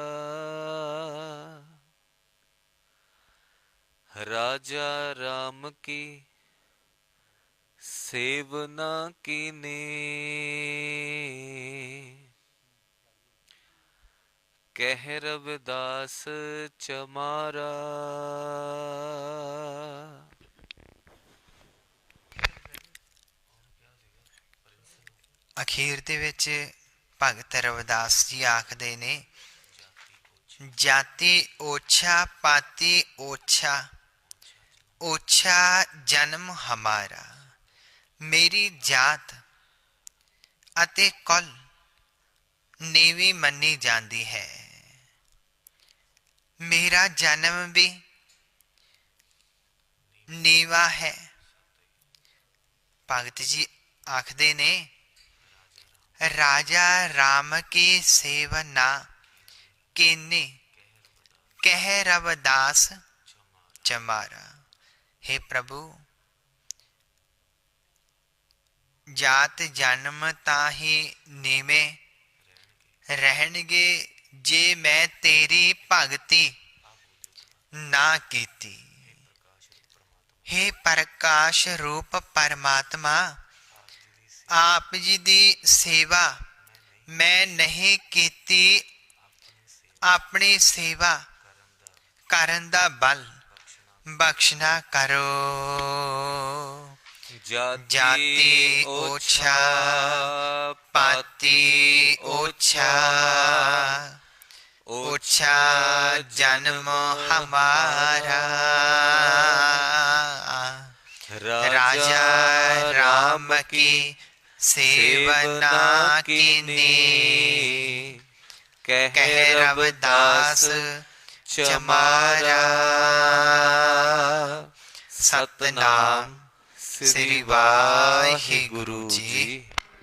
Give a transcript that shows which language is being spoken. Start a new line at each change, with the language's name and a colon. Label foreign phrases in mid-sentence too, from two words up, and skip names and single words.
Hindi: राजा राम की सेवना कीने, कह रविदास चमारा।
Punjabi: ਅਖੀਰ ਦੇ ਵਿੱਚ ਭਗਤ ਰਵਿਦਾਸ ਜੀ ਆਖਦੇ ਨੇ, ਜਾਤੀ ਓਛਾ ਪਾਤੀ ਓਛਾ, ਓਛਾ ਜਨਮ ਹਮਾਰਾ। ਮੇਰੀ ਜਾਤ ਅਤੇ ਕੁਲ ਨੀਵੀਂ ਮੰਨੀ ਜਾਂਦੀ ਹੈ, ਮੇਰਾ ਜਨਮ ਵੀ ਨੀਵਾ ਹੈ। ਭਗਤ ਜੀ ਆਖਦੇ ਨੇ,
Hindi: राजा राम की सेवना कीनी, कह रविदास चमारा।
Punjabi: ਹੇ ਪ੍ਰਭੂ, ਜਾਤ ਜਨਮ ਤਾਹੀ ਨੀਵੇ ਰਹਿਣਗੇ, ਜੇ ਮੈਂ ਤੇਰੀ ਭਗਤੀ ਨਾ ਕੀਤੀ। ਹੇ ਪ੍ਰਕਾਸ਼ ਰੂਪ ਪਰਮਾਤਮਾ, ਆਪ ਜੀ ਦੀ ਸੇਵਾ ਮੈਂ ਨਹੀਂ ਕੀਤੀ, ਆਪਣੀ ਸੇਵਾ ਕਰਨ ਦਾ ਬਲ ਬਖ਼ਸ਼ਣਾ ਕਰੋ।
Hindi: जाति ओछा पाति ओछा, ओछा जन्म हमारा, राजा राम की सेवना कीनी, कह रविदास चमारा।
Punjabi: ਸਤਿਨਾਮ ਸ੍ਰੀ ਵਾਹਿਗੁਰੂ ਜੀ।